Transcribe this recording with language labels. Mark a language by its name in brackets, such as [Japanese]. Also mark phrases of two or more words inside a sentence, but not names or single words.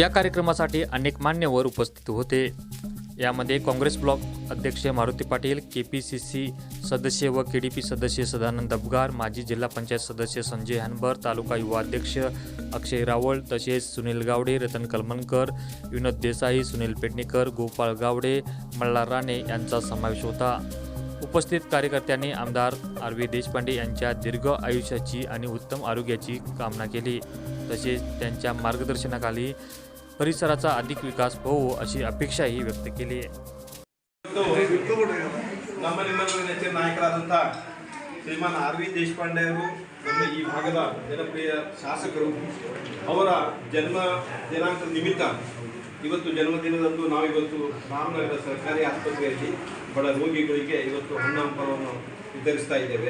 [Marathi] या कार्यक्रमासाठी अनेक मान्यवर उपस्थित होते। यामध्ये काँग्रेस ब्लॉक अध्यक्ष मारुती पाटील, केपीसीसी सदस्य व केडीपी सदस्य सदानंद अबगार, माजी जिल्हा पंचायत सदस्य संजय हनबर, तालुका युवा अध्यक्ष अक्षय रावळ, तसेच सुनील गावडे, रतन कलमनकर, विनोद देसाई, सुनील पेडणेकर, गोपाळ गावडे, मल्हार राणे यांचा समावेश होता। उपस्थित कार्यकर्त्यांनी आमदार आर.व्ही. देशपांडे यांच्या दीर्घ आयुष्याची आणि उत्तम आरोग्याची कामना केली। तसेच त्यांच्या मार्गदर्शनाखाली परिसराचा अधिक विकास होवो अशी अपेक्षाही व्यक्त केली। [Kannada] ನಮ್ಮ ನಿಮ್ಮೆಲ್ಲರ ನೆಚ್ಚಿನ ನಾಯಕರಾದಂಥ ಶ್ರೀಮಾನ್ ಆರ್.ವಿ. ದೇಶಪಾಂಡೆ ಅವರು ನಮ್ಮ ಈ ಭಾಗದ ಜನಪ್ರಿಯ ಶಾಸಕರು ಅವರ ಜನ್ಮ ದಿನಾಂಕದ ನಿಮಿತ್ತ ಇವತ್ತು ಜನ್ಮದಿನದಂದು ನಾವಿವತ್ತು ರಾಮನಗರದ ಸರ್ಕಾರಿ ಆಸ್ಪತ್ರೆಯಲ್ಲಿ ಬಡ ರೋಗಿಗಳಿಗೆ ಇವತ್ತು ಹಣ್ಣು ಹಂಪಲವನ್ನು ವಿತರಿಸ್ತಾ ಇದ್ದೇವೆ।